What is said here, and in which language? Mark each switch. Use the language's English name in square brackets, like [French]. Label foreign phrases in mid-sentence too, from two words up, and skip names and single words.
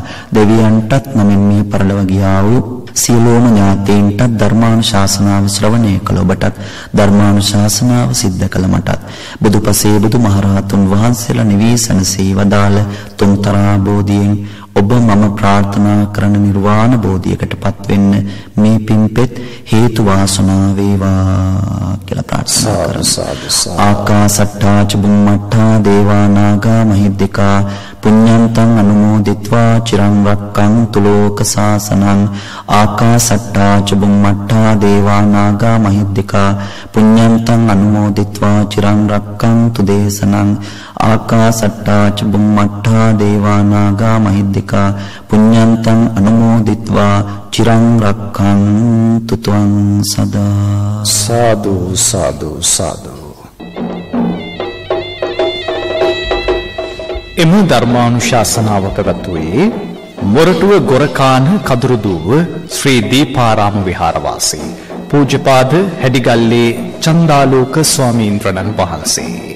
[Sinhala] දෙවියන්ටත් නමින් මේ පරලොව ගියා වූ සියලුම ඥාතීන්ටත් ධර්මානුශාසනාව ශ්‍රවණය කළ ඔබටත් ධර්මානුශාසනාව සිද්ධ කළ මටත් බුදුපසේ බුදුමහරහතුන් වහන්සේලා නිවීසනසේ වදාළ තුන්තරා බෝධියෙන් ඔබ මම ප්‍රාර්ථනා කරන නිර්වාණ බෝධියකටපත් වෙන්න මේ පින්පෙත් හේතු වාසනා වේවා කියලා ප්‍රාර්ථනා කරමු. [Pali] ආකාසට්ටා චුම්මට්ටා දේවා නාග මහිද්దికා පුඤ්ඤන්තං අනුමෝදිත්වා චිරං රක්ඛන්තු ලෝක සාසනං. ආකාසට්ටා චුම්මට්ටා දේවා නාග මහිද්దికා පුඤ්ඤන්තං අනුමෝදිත්වා චිරං රක්ඛන්තු දේශනං. ආකාසට්ටා චුම්මට්ටා දේවා නාග මහිද්దికා පුඤ්ඤන්තං අනුමෝදිත්වා චිරං රක්ඛන්තු ත්වං සදා. [Sinhala] සාදු සාදු සාදු. එම ධර්මානුශාසනාව පැවැත්වුවේ මොරටුව ගොරකාන කදුරුදුව ශ්‍රී දීපාරාම විහාරවාසී පූජ්‍යපාද හැඩිගල්ලේ චන්දාලෝක ස්වාමීන්ද්‍රණන් වහන්සේ.